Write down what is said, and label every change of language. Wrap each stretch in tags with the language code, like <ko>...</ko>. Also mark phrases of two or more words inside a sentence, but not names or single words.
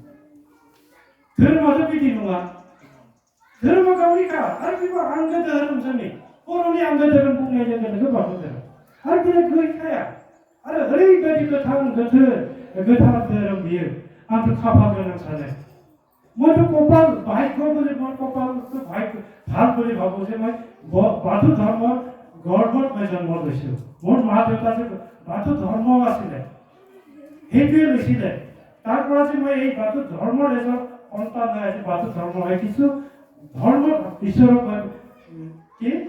<brx>धोरोमाथ' बिदि नङा धोरोमा गावनिखा आरो बेबो आंगो धोरोम जोंनि बर'नि आंगो धोरोम बुंनाय लोगो लोगो बाथौ धोरोम आरो बेयो गैखाया आरो ओरैबायदि गोथार धोरोम बियो आंथ' खाफाल गोनां सानो</brx> <as>মইতো কপাল ভাগ্য বুলি মই কপালটো ভাগ্য ভাল বুলি ভাবোঁ যে মই বাথৌ ধৰ্মৰ গৰ্ভত মই জন্ম লৈছোঁ মোৰ মা দেউতা যে বাথৌ ধৰ্ম আছিলে সেইটোৱে লৈছিলে তাৰ পৰা যে মই এই বাথৌ ধৰ্মৰ এজন সন্তান হৈ আজি বাথৌ ধৰ্ম শিকিছোঁ ধৰ্ম ঈশ্বৰক কি</as>